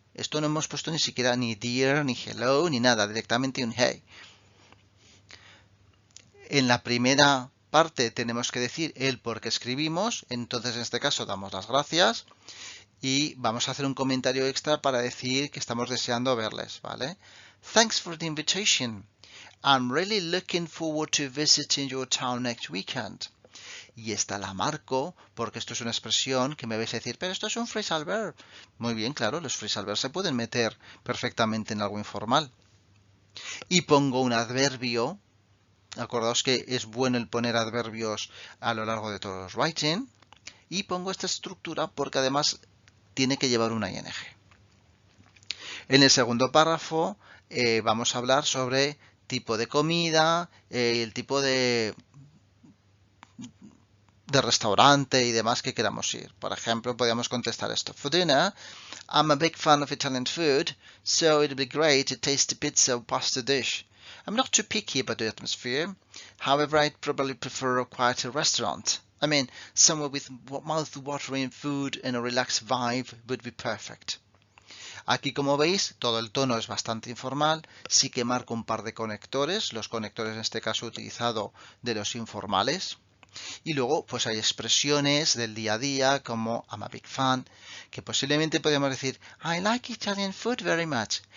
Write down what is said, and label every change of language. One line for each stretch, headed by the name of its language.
Spanish: Esto no hemos puesto ni siquiera ni dear, ni hello, ni nada, directamente un hey. En la primera parte tenemos que decir el por qué escribimos, entonces en este caso damos las gracias. Y vamos a hacer un comentario extra para decir que estamos deseando verles, ¿vale?
English: Thanks for the invitation. I'm really looking forward to visiting your town next weekend.
Spanish: Y esta la marco porque esto es una expresión que me vais a decir, pero esto es un phrasal verb. Muy bien, claro, los phrasal verbs se pueden meter perfectamente en algo informal. Y pongo un adverbio. Acordaos que es bueno el poner adverbios a lo largo de todos los writing. Y pongo esta estructura porque además tiene que llevar una ing. En el segundo párrafo vamos a hablar sobre tipo de comida, el tipo de restaurante y demás que queramos ir. Por ejemplo, podríamos contestar esto.
English: For dinner, I'm a big fan of Italian food, so it'd be great to taste a pizza or pasta dish. I'm not too picky about the atmosphere. However, I'd probably prefer a quieter restaurant. I mean, somewhere with mouth-watering food and a relaxed vibe would be perfect.
Spanish: Aquí, como veis, todo el tono es bastante informal. Sí que marco un par de conectores. Los conectores, en este caso, he utilizado de los informales. Y luego, pues hay expresiones del día a día, como
English: I'm a big fan,
Spanish: que posiblemente podríamos decir
English: I like Italian food very much.